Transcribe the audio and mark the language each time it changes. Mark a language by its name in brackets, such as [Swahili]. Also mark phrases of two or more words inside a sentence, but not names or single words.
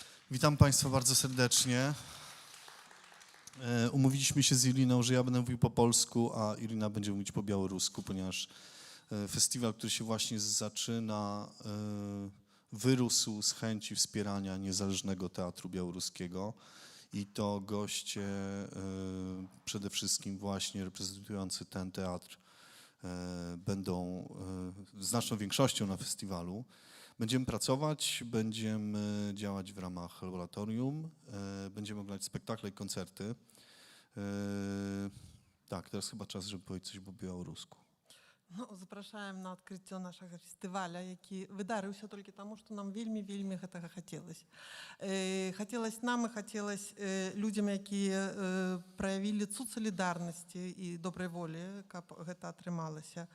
[Polish] Witam Państwa bardzo serdecznie. Umówiliśmy się z Iriną, że ja będę mówił po polsku, a Irina będzie mówić po białorusku, ponieważ festiwal, który się właśnie zaczyna, wyrósł z chęci wspierania niezależnego teatru białoruskiego i to goście przede wszystkim właśnie reprezentujący ten teatr będą znaczną większością na festiwalu. Będziemy pracować, będziemy działać w ramach laboratorium, będziemy oglądać spektakle i koncerty. Tak, teraz chyba czas, żeby powiedzieć coś po białorusku. [Belarusian] Ну, запрашаем на адкрыццё нашага фестываля, які выдарыўся толькі таму, што нам вельмі гэтага хацелася. Хацелася нам і хацелася людзям, якія праявілі цуд салідарнасці і добрай волі, каб гэта атрымалася.